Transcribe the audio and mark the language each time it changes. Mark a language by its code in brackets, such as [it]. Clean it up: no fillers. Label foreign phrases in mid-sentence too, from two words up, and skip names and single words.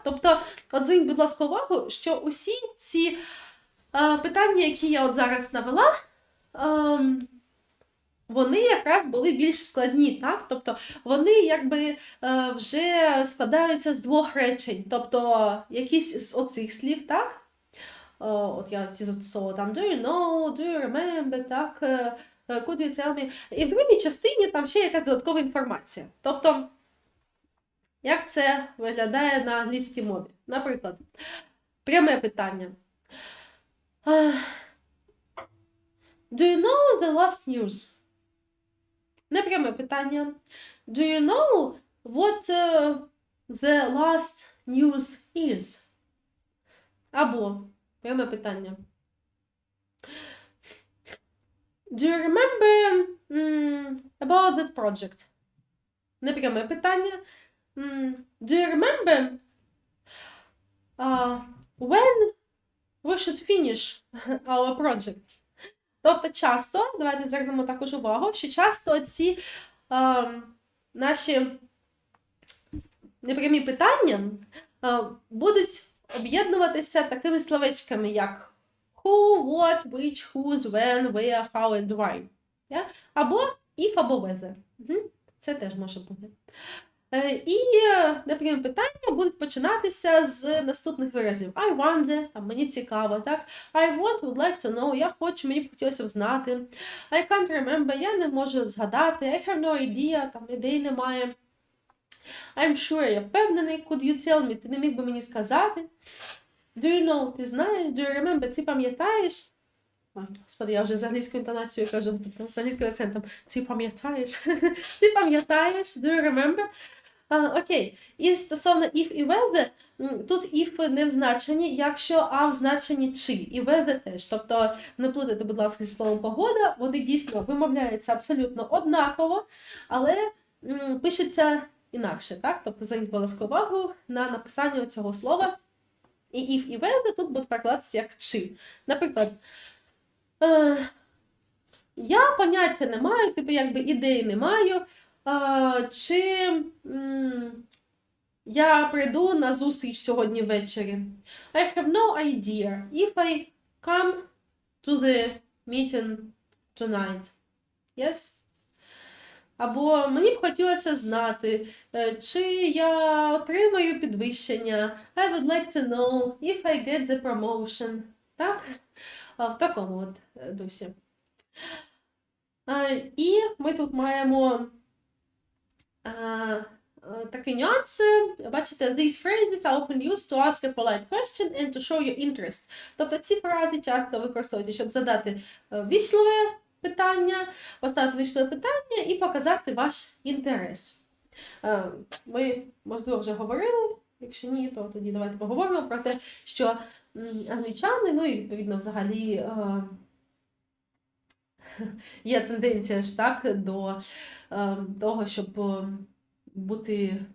[uk] Тобто, от зверніть, будь ласка, увагу, що усі ці питання, які я от зараз навела, вони якраз були більш складні, так? Тобто, вони якби вже складаються з двох речень. Тобто, якісь з оцих слів, так? От я ці застосовувала там [en] do you know, do you remember, [uk] так? [en] Could you tell me? [uk] І в другій частині там ще якась додаткова інформація. Тобто, як це виглядає на англійській мові? Наприклад, пряме питання. [en] Do you know the last news? [uk] Непряме питання. [en] Do you know what the last news is? [uk] Або пряме питання. [en] Do you remember about that project? [uk] Непряме питання. [en] Do you remember when we should finish our project. [uk] Тобто часто, давайте звернемо також увагу, що часто ці наші непрямі питання будуть об'єднуватися такими словечками, як [en] who, what, which, whose, when, where, how and why. [uk] Yeah? Або if, або whether. Це теж може бути. І непрямі питання будуть починатися з наступних виразів. [en] I wonder, [uk] там, мені цікаво, так? [en] I want, would like to know, [uk] я хочу, мені б хотілося б знати. [en] I can't remember, [uk] я не можу згадати. [en] I have no idea, [uk] там, ідей немає. [en] I'm sure, [uk] я впевнений. [en] Could you tell me, [uk] ти не міг би мені сказати? [en] Do you know, [uk] ти знаєш? [en] Do you remember, [uk] ти пам'ятаєш? Господи, я вже з англійською інтонацією кажу, тобто з англійським акцентом. Ти пам'ятаєш? Ти пам'ятаєш? [en] Do you remember? [uk] Окей. І стосовно if і whether, тут if не в значенні, якщо, а в значенні чи. І whether теж. Тобто не плутайте, будь ласка, зі словом погода. Вони дійсно вимовляються абсолютно однаково, але пишеться інакше. Так? Тобто зверніть, будь ласка, увагу на написання цього слова. І if і whether тут будуть перекладатися як чи. Наприклад, я поняття не маю, типу якби ідеї не маю, чи я прийду на зустріч сьогодні ввечері. [en] I have no idea if I come to the meeting tonight. Yes? [uk] Або мені б хотілося знати, чи я отримаю підвищення. [en] I would like to know if I get the promotion. [uk] Так? В такому от дусі. І ми тут маємо такий нюанс. Бачите, [en] these phrases are often used to ask a polite question and to show your interest. [uk] Тобто ці фрази часто використовуються, щоб задати вічливе питання, поставити вічливе питання і показати ваш інтерес. Ми, можливо, вже говорили, якщо ні, то тоді давайте поговоримо про те, що англічани, ну і відповідно взагалі є тенденція ж так до того, щоб бути